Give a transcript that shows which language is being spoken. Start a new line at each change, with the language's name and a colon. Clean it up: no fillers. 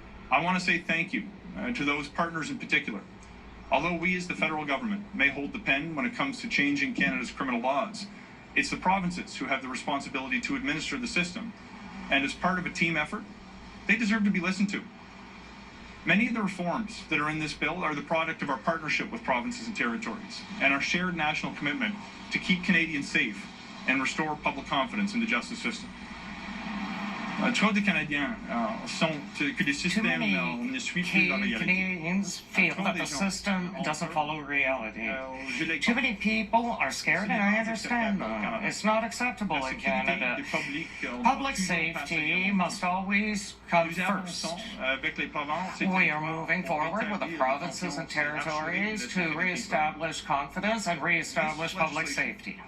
English: I want to say thank you to those partners in particular. Although we as the federal government may hold the pen when it comes to changing Canada's criminal laws, it's the provinces who have the responsibility to administer the system. And as part of a team effort, they deserve to be listened to. Many of the reforms that are in this bill are the product of our partnership with provinces and territories and our shared national commitment to keep Canadians safe and restore public confidence in the justice system.
French: Trop de Canadiens que le système ne suit plus la réalité.
English: Canadians feel that the system doesn't follow reality. Too many people are scared, and I understand them. It's not acceptable in Canada. Public safety must always come first. We are moving forward with the provinces and territories to reestablish confidence and reestablish public safety.